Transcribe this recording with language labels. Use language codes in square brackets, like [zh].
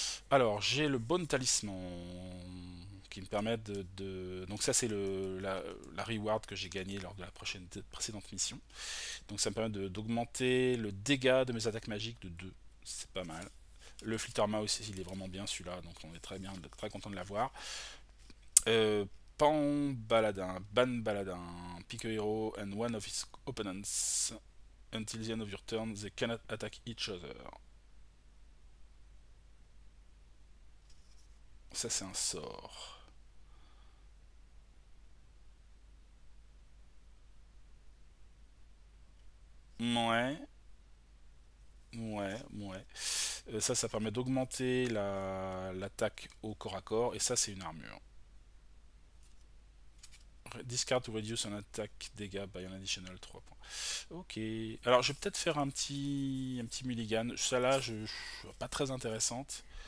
[fr] Alors, j'ai le bon talisman qui me permet de... Donc ça, c'est la reward que j'ai gagné lors de la précédente mission. Donc ça me permet d'augmenter le dégât de mes attaques magiques de 2. C'est pas mal. Le Flitterma aussi, il est vraiment bien celui-là, donc on est très content de l'avoir. [en] Pan Baladin, Ban Baladin, pick a hero and one of his opponents. Until the end of your turn, they cannot attack each other. [fr] Ça, c'est un sort. Ouais. Ouais. Ça permet d'augmenter l'attaque au corps à corps, et ça, c'est une armure. [en] Discard to reduce an attack [fr] dégâts [en] by an additional 3 points. Ok. [fr] Alors, je vais peut-être faire un petit mulligan. Celle-là, pas très intéressante.